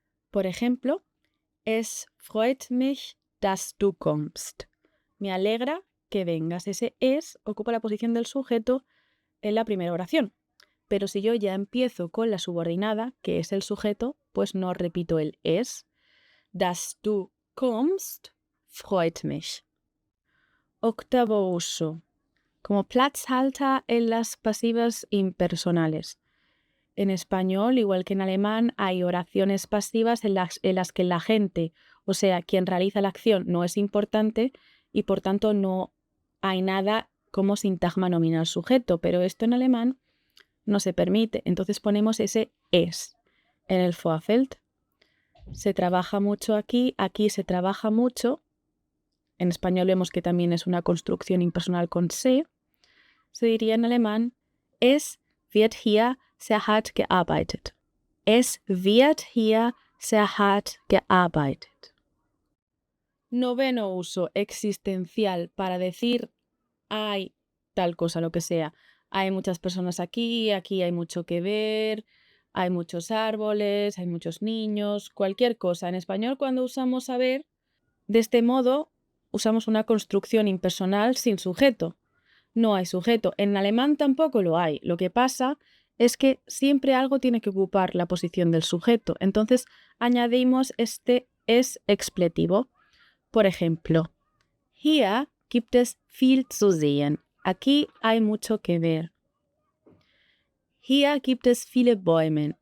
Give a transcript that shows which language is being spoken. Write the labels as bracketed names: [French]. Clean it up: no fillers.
[Spanish] Por ejemplo, [German] es freut mich, dass du kommst. [Spanish] Me alegra que vengas. Ese es ocupa la posición del sujeto en la primera oración. Pero si yo ya empiezo con la subordinada, que es el sujeto, pues no repito el es. [German] Dass du kommst, freut mich. [Spanish] Octavo uso. Como Platzhalter en las pasivas impersonales. En español, igual que en alemán, hay oraciones pasivas en las que la gente, o sea, quien realiza la acción, no es importante y por tanto no hay nada como sintagma nominal sujeto, pero esto en alemán no se permite. Entonces ponemos ese es en el Vorfeld. Se trabaja mucho aquí se trabaja mucho. En español vemos que también es una construcción impersonal con se. Se diría en alemán, [German] es wird hier sehr hart gearbeitet. Es wird hier sehr hart gearbeitet. [Spanish] Noveno uso, existencial, para decir hay tal cosa, lo que sea. Hay muchas personas aquí hay mucho que ver, hay muchos árboles, hay muchos niños, cualquier cosa. En español, cuando usamos saber, de este modo, usamos una construcción impersonal sin sujeto. No hay sujeto. En alemán tampoco lo hay. Lo que pasa es que siempre algo tiene que ocupar la posición del sujeto. Entonces añadimos este es expletivo. Por ejemplo, [German] hier gibt es viel zu sehen. [Spanish] Aquí hay mucho que ver. [German] Hier gibt es viele Bäume.